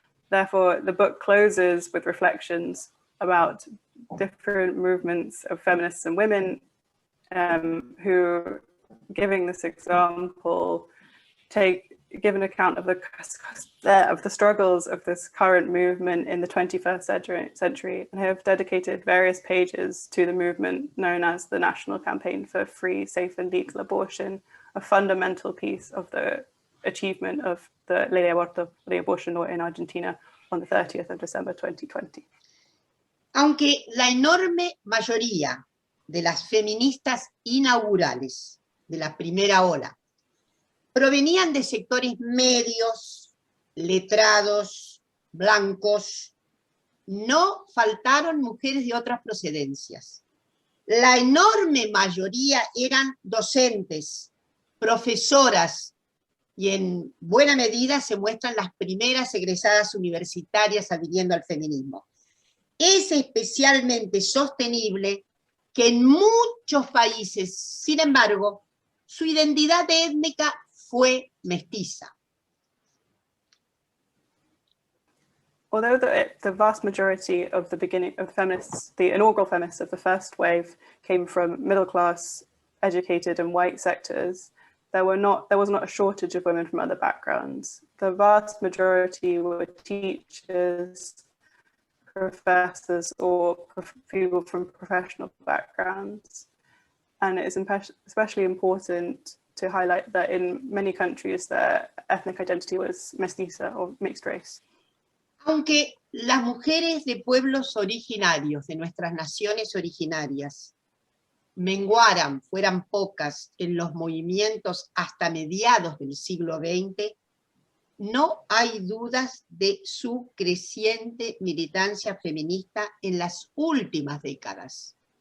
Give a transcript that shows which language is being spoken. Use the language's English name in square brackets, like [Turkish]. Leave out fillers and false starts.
[English] Therefore, the book closes with reflections about different movements of feminists and women who, giving this example, give an account of the struggles of this current movement in the 21st century and have dedicated various pages to the movement known as the National Campaign for Free, Safe and Legal Abortion, a fundamental piece of the achievement of the Ley de Aborto, the abortion law in Argentina on the 30th of December 2020. [Spanish] Aunque la enorme mayoría de las feministas inaugurales de la primera ola provenían de sectores medios, letrados, blancos, no faltaron mujeres de otras procedencias. La enorme mayoría eran docentes, profesoras, y en buena medida se muestran las primeras egresadas universitarias adhiriendo al feminismo. Es especialmente sostenible que en muchos países, sin embargo, su identidad étnica fue mestiza. [English] Although the vast majority of the feminists, the inaugural feminists of the first wave came from middle-class, educated and white sectors, there was not a shortage of women from other backgrounds. The vast majority were teachers, professors, or people from professional backgrounds. And it is especially important to highlight that in many countries their ethnic identity was mestiza or mixed race. [Spanish] Aunque las mujeres de pueblos originarios, de nuestras naciones originarias, menguaran, fueran pocas en los movimientos hasta mediados del siglo XX, no hay dudas de su creciente militancia feminista en las últimas décadas.